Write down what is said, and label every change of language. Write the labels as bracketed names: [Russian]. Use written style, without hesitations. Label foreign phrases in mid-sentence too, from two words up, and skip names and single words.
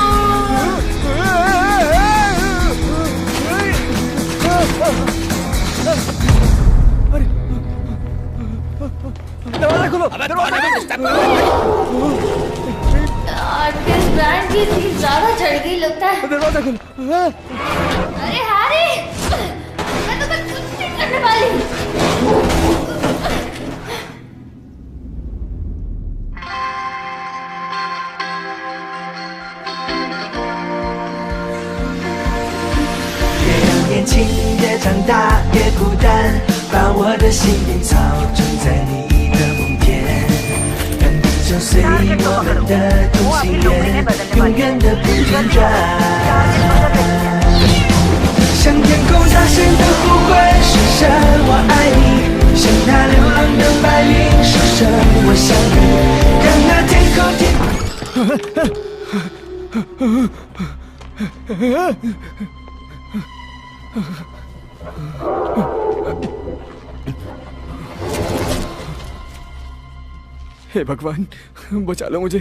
[Hindi] दरवाजा खोलो। इस ब्रांड की फीस ज्यादा चढ़ गई लगता है। दरवाजा खोलो। अरे हैरी, मैं तो कुछ नहीं करने वाली। [Chinese] 年轻越长大越孤单，把我的心灵操纵在你的梦田，让地球随我们的同心圆，永远的不间断。向天空大声的呼唤，说声我爱你，向那流浪的白云说声我想你，让那天空 [Hindi] हे भगवान, बचा लो मुझे।